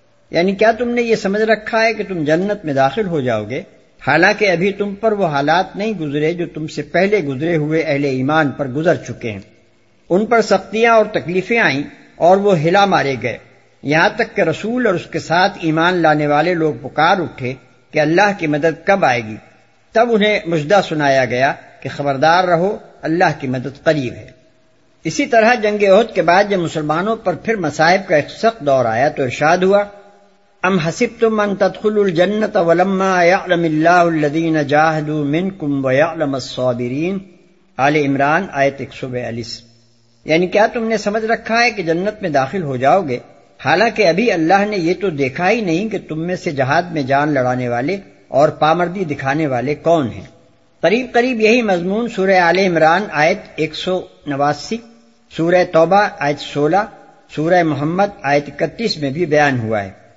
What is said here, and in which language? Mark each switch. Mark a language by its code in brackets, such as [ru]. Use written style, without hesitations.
[ur] یعنی کیا تم نے یہ سمجھ رکھا ہے کہ تم جنت میں داخل ہو جاؤ گے حالانکہ ابھی تم پر وہ حالات نہیں گزرے جو تم سے پہلے گزرے ہوئے اہل ایمان پر گزر چکے ہیں؟ ان پر سختیاں اور تکلیفیں آئیں اور وہ ہلا مارے گئے، یہاں تک کہ رسول اور اس کے ساتھ ایمان لانے والے لوگ پکار اٹھے کہ اللہ کی مدد کب آئے گی. تب انہیں مژدہ سنایا گیا کہ خبردار رہو، اللہ کی مدد قریب ہے. اسی طرح جنگ احد کے بعد جب مسلمانوں پر پھر مصائب کا ایک سخت دور آیا تو ارشاد ہوا، [ar] ام حسبتم ان تدخلوا الجنة ولما يعلم الله الذين جاهدوا منكم ويعلم الصابرين. [ur] آل عمران آیت 142. یعنی کیا تم نے سمجھ رکھا ہے کہ جنت میں داخل ہو جاؤ گے حالانکہ ابھی اللہ نے یہ تو دیکھا ہی نہیں کہ تم میں سے جہاد میں جان لڑانے والے اور پامردی دکھانے والے کون ہیں۔ قریب قریب یہی مضمون سورہ آل عمران آیت 189، سورہ توبہ آیت 16، سورہ محمد آیت 31 میں بھی بیان ہوا ہے۔